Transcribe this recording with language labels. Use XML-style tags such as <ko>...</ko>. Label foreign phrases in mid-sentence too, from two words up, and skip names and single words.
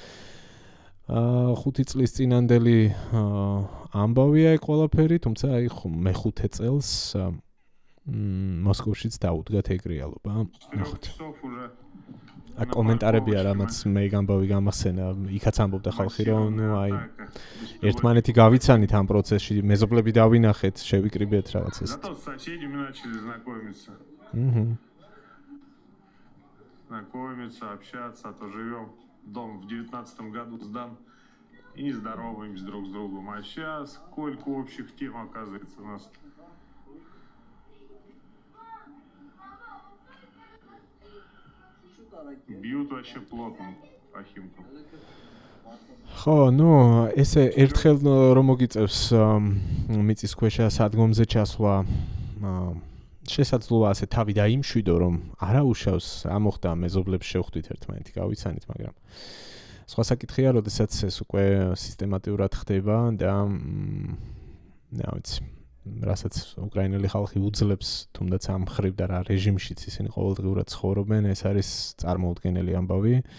<ka>5 წლის წინანდელი ამბავია ეგ ყველაფერი, თუმცა აი მეხუთე წელს მოსკოვშიც დაუდგათ ეგ რეალობა. ნახოთ. კომენტარებია, რამაც მე ამბავი გამახსენა, იქაც ამბობდა ხალხი, რომ ნუ აი ერთმანეთი გავიცანით ამ პროცესში, მეზობლები დავინახეთ, შევიკრიბეთ რაღაცას.</ka> <ru>Знакомиться, общаться, то живем. Дом в 19 году сдан и не здороваемся друг с другом. А сейчас сколько общих тем оказывается у нас. Бьют вообще плотно по химкам.</ru> <ka>ხო, ნუ ესე ერთხელ რომ მოგიწევს მიწისქვეშა სადგომზე ჩასვლა შესაძლოა ასე თავი დაიმშვიდო, რომ არა უშავს, ამოხდა მეზობლებს შევხვდით ერთმანეთი, გავიცანით, მაგრამ სხვა საკითხია, როდესაც ეს უკვე სისტემატურად ხდება და რა ვიცი, რასაც უკრაინელი ხალხი უძლებს, თუნდაც ამ ხრივ და რა რეჟიმშიც ისინი ყოველდღიურად ცხოვრობენ, ეს არის წარმოუდგენელი ამბავი.</ka>